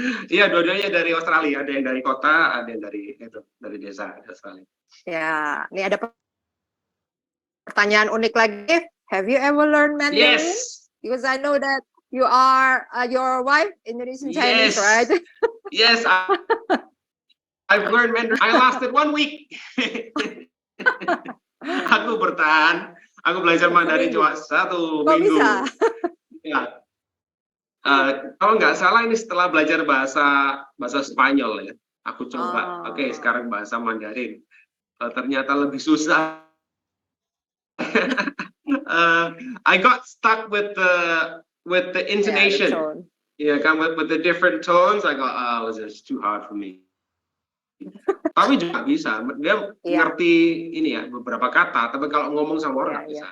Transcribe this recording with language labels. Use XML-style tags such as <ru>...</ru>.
<id>Iya, dua-duanya dari Australia. Ada yang dari kota, ada yang dari desa Australia. Ya, ini ada pertanyaan unik lagi.</id> <en>Have you ever learned Mandarin? Yes. Because I know that you are your wife Indonesian Chinese, right? Yes. I've learned Mandarin. I lasted 1 week.</en> <id>Aku bertahan. Aku belajar Mandarin cuma 1 minggu. Bisa? Ya. Kalau nggak salah ini setelah belajar bahasa Spanyol ya. Aku coba. Oke, sekarang bahasa Mandarin. Ternyata lebih susah.</id> <en>I got stuck with the intonation. Yeah, kan with the different tones. I got, it was just too hard for me.</en> <id>Tapi juga bisa, dia ngerti ini ya beberapa kata, tapi kalau ngomong sama orang nggak bisa.</id>